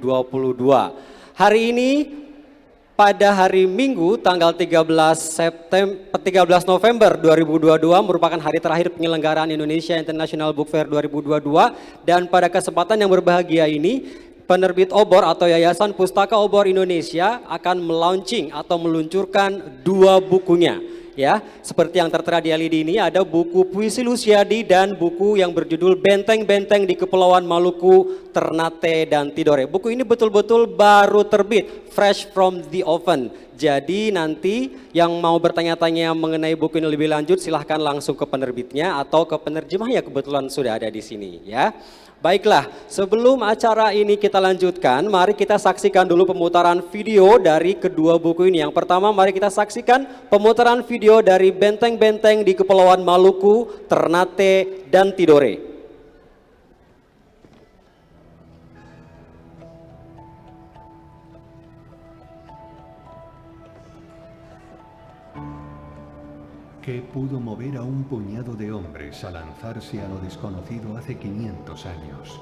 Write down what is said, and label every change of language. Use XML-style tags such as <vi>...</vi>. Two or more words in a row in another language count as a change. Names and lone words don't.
<id>Hari ini pada hari Minggu tanggal 13 November 2022 merupakan hari terakhir penyelenggaraan Indonesia International Book Fair 2022, dan pada kesempatan yang berbahagia ini penerbit obor atau Yayasan Pustaka Obor Indonesia akan melaunching atau meluncurkan 2 bukunya. Ya, seperti yang tertera di LED ini ada buku Puisi Lusiadi dan buku yang berjudul Benteng-Benteng di Kepulauan Maluku, Ternate dan Tidore. Buku ini betul-betul baru terbit,</id> <en>fresh from the oven.</en> <id>Jadi nanti yang mau bertanya-tanya mengenai buku ini lebih lanjut silahkan langsung ke penerbitnya atau ke penerjemah yang kebetulan sudah ada di sini ya. Baiklah, sebelum acara ini kita lanjutkan, mari kita saksikan dulu pemutaran video dari kedua buku ini. Yang pertama, mari kita saksikan pemutaran video dari Benteng-Benteng di Kepulauan Maluku, Ternate, dan Tidore.</id> <es>¿Qué pudo mover a un puñado de hombres a lanzarse a lo desconocido hace 500 años?</es>